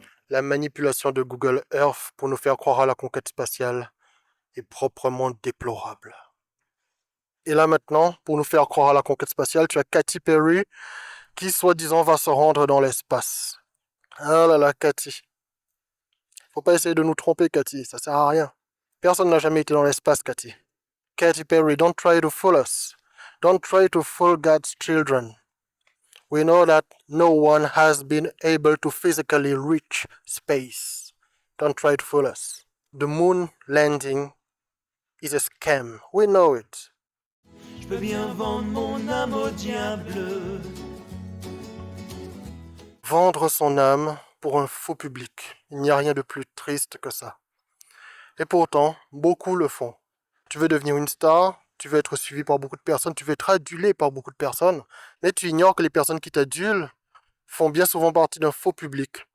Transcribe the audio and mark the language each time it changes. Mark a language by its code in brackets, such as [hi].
[fr] La manipulation de Google Earth pour nous faire croire à la conquête spatiale est proprement déplorable. Et là maintenant, pour nous faire croire à la conquête spatiale, tu as Katy Perry qui soi-disant va se rendre dans l'espace. Ah là là, Katy. Faut pas essayer de nous tromper, Katy, ça sert à rien. Personne n'a jamais été dans l'espace, Katy. [en] Katy Perry, don't try to fool us. Don't try to fool God's children. We know that no one has been able to physically reach space. Don't try to fool us. The moon landing is a scam. We know it. [fr] Je peux bien vendre mon âme au diable. Vendre son âme pour un faux public. Il n'y a rien de plus triste que ça. Et pourtant, beaucoup le font. Tu veux devenir une star, tu veux être suivi par beaucoup de personnes, tu veux être adulé par beaucoup de personnes, mais tu ignores que les personnes qui t'adulent font bien souvent partie d'un faux public.